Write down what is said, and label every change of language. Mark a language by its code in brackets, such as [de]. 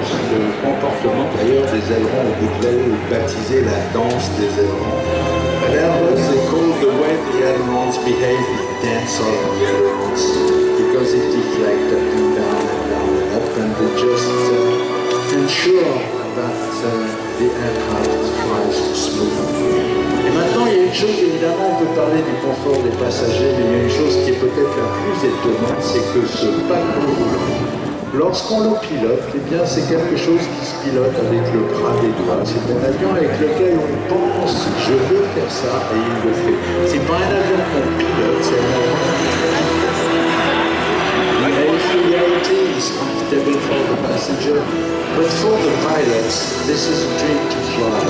[fr] Le comportement d'ailleurs des ailerons au bout de l'aile est baptisé la danse des ailerons. [en] At Airbus they call the way the ailerons behave the dance of the ailerons because it deflects up and down and up and they just ensure that the aircraft flies smoothly. [fr] Et maintenant il y a une chose, évidemment on peut parler du confort des passagers, mais il y a une chose qui est peut-être la plus étonnante, c'est que ce paquebot roulant, lorsqu'on le pilote, eh bien c'est quelque chose qui se pilote avec le bras des doigts. C'est un avion avec lequel on pense, je veux faire ça, et il le fait. C'est pas un avion qu'on pilote, c'est un avion. [en] The A380 is comfortable for the passenger, but for the pilots, this is a dream to fly.